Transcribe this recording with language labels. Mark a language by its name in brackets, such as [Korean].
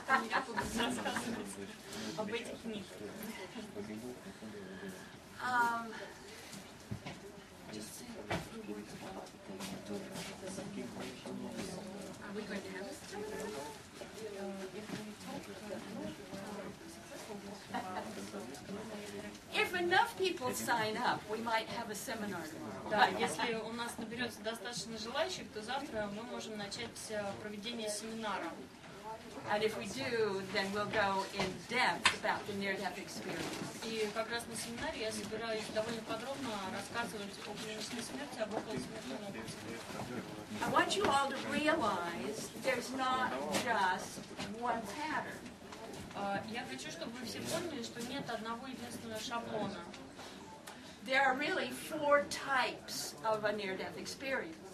[Russian] Я буду рассказывать об этих мифах. [English] Just say a few words about the Are we going to have a seminar? If enough people sign up, we might have a seminar tomorrow. [Russian] Да, если у нас наберется достаточно желающих, то завтра мы можем начать проведение семинара. [English] And if we do, then we'll go in depth about the near-death experience. [Russian] И как раз на семинаре я собираюсь довольно подробно рассказывать о клинической смерти, об околосмертном опыте. [English] I want you all to realize there's not just one pattern. [Russian] Я хочу, чтобы вы все поняли, что нет одного единственного шаблона. [English] There are really 4 types of a near-death experience.